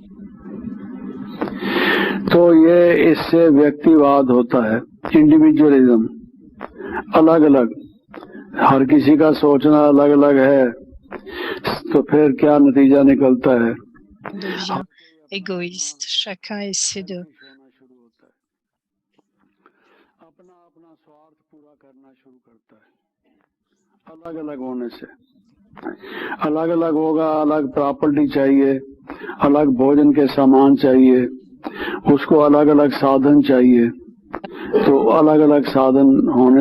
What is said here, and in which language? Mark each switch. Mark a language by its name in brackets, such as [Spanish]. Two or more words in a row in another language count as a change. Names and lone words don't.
[Hindi] तो ये इससे व्यक्तिवाद होता है इंडिविजुअलिज्म अलग अलग हर किसी का सोचना अलग अलग है तो फिर क्या नतीजा निकलता है [French] On devient égoïste, chacun essaie de [Hindi] अपना अपना स्वार्थ पूरा करना शुरू करता है अलग अलग होने से अलग अलग होगा अलग प्रॉपर्टी चाहिए अलग भोजन के सामान चाहिए उसको अलग अलग साधन चाहिए तो अलग अलग साधन होने